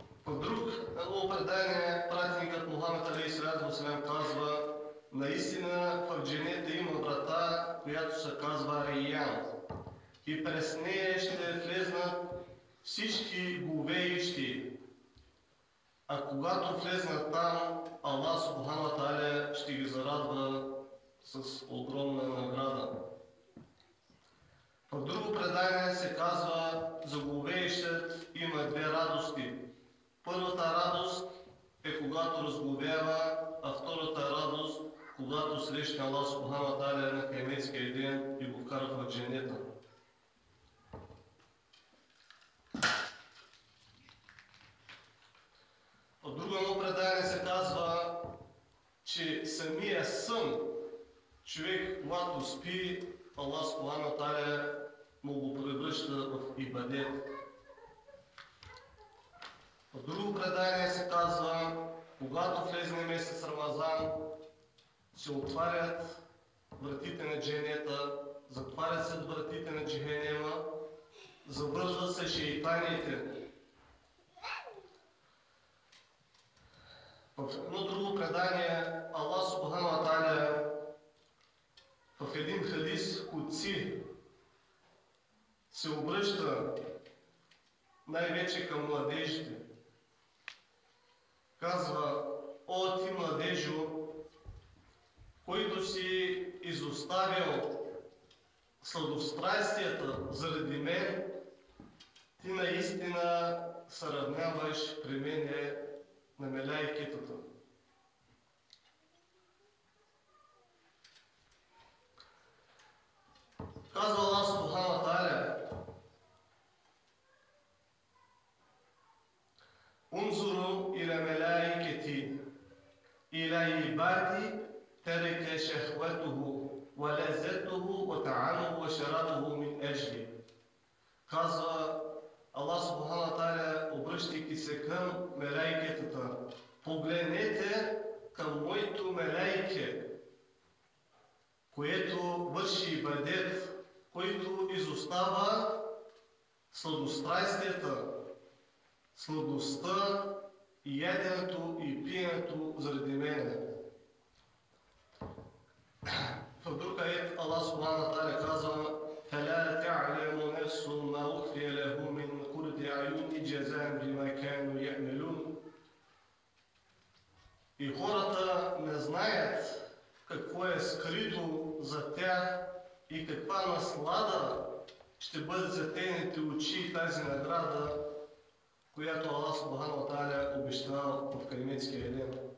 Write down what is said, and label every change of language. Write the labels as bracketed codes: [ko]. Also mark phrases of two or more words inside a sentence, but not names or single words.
[bg] В едно предание пратеникът Мухамед [ar] عليه الصلاة والسلام [bg] казва: наистина в дженета има врата, която се казва Рейян, и през нея ще влезнат всички говеещи. А когато влезнат там, Аллах [ar] سبحانه وتعالى [bg] ще ги зарадва с огромна награда. В друго предание се казва: за говеещият има две радости. Първата радост е когато разговява, а втората радост, когато срещне Аллах [ar] سبحانه وتعالى [bg] на киаметския ден и го вкара в дженета. В друго едно предание се казва, че самия сън, човек, когато спи, Аллах [ar] سبحانه وتعالى [bg] му го превръща в ибадет. В друго предание се казва, когато влезне месец Рамазан, се отварят вратите на дженета, затварят се вратите на джехенема, завързват се шейтаните. В едно друго предание Аллах [ar] سبحانه وتعالى [bg] в един [ar] حديث قدسي [bg] се обръща най-вече към младежите. Казва: о, ти младежо, който си изоставил сладострастията заради мен, ти наистина се равняваш при мене на мелайкетата. [ar] Казва Аллах سبحانه وتعالى انظروا إلى ملائكتي إلى عبادي ترك شهوته ولذته وطعامه وشرابه من أجلي. [bg] Казва Аллах [ar] سبحانه وتعالى, [bg] обръщайки се към мелайкетата: погледнете към моето мелайке, което върши ибадет, който изостава сладострастията, сладостта и яденето и пиенето заради мене. В друг аят [ar] Аллах سبحانه وتعالى казва: فَلَا تَعْلَمُ نَفْسٌ مَا أُخْفِيَ لَهُم مِّن قُرَّةِ أَعْيُنٍ جَزَاءً بِمَا كَانُوا يَعْمَلُونَ. [bg] И хората не знаят какво е скрито за тях и каква наслада ще бъде за техните очи тази награда, която Аллах [ar] سبحانه وتعالى [bg] обещава в киаметския ден.